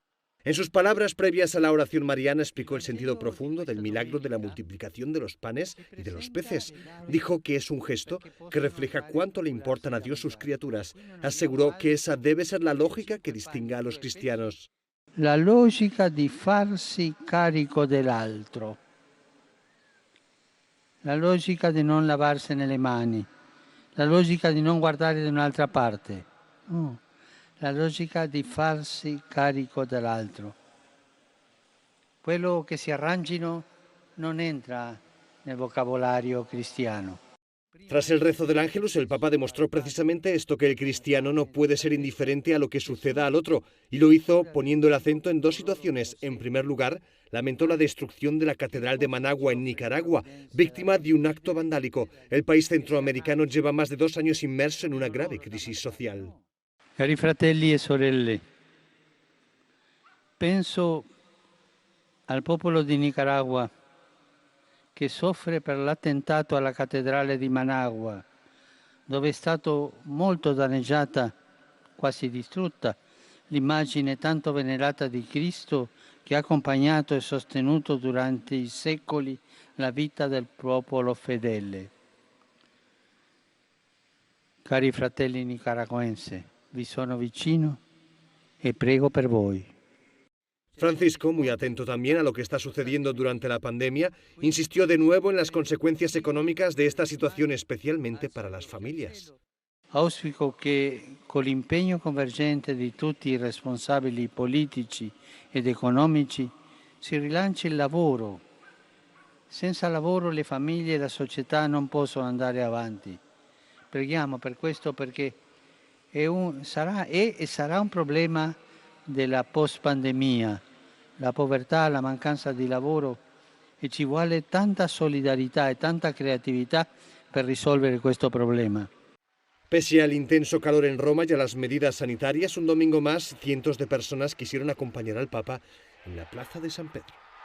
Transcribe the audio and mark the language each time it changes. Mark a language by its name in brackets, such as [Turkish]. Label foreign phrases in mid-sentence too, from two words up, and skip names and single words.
[Spanish] En sus palabras previas a la oración mariana explicó el sentido profundo del milagro de la multiplicación de los panes y de los peces. Dijo que es un gesto que refleja cuánto le importan a Dios sus criaturas. Aseguró que esa debe ser la lógica que distinga a los cristianos. [Italian] La logica di farsi carico dell'altro, la logica di non lavarsene le mani, la logica di non guardare da un'altra parte, la logica di farsi carico dell'altro. Quello che si arrangino non entra nel vocabolario cristiano. [Spanish] Tras el rezo del Ángelus, el Papa demostró precisamente esto, que el cristiano no puede ser indiferente a lo que suceda al otro, y lo hizo poniendo el acento en dos situaciones. En primer lugar, lamentó la destrucción de la Catedral de Managua en Nicaragua, víctima de un acto vandálico. El país centroamericano lleva más de 2 años inmerso en una grave crisis social. [Italian] Cari fratelli e sorelle, penso al popolo di Nicaragua che soffre per l'attentato alla cattedrale di Managua, dove è stato molto danneggiata, quasi distrutta, l'immagine tanto venerata di Cristo che ha accompagnato e sostenuto durante i secoli la vita del popolo fedele. Cari fratelli nicaragüense, vi sono vicino e prego per voi. [Spanish] Francisco, muy atento también a lo que está sucediendo durante la pandemia, insistió de nuevo en las consecuencias económicas de esta situación, especialmente para las familias. [Italian] Auspico che con l'impegno convergente di tutti i responsabili politici ed economici si rilanci il lavoro. Senza lavoro le famiglie e la società non possono andare avanti. Preghiamo per questo, perché sarà un problema della post-pandemia, la povertà, la mancanza di lavoro, e ci vuole tanta solidarietà e tanta creatività per risolvere questo problema. [Spanish] Pese al intenso calor en Roma y a las medidas sanitarias, un domingo más, cientos de personas quisieron acompañar al Papa en la Plaza de San Pedro.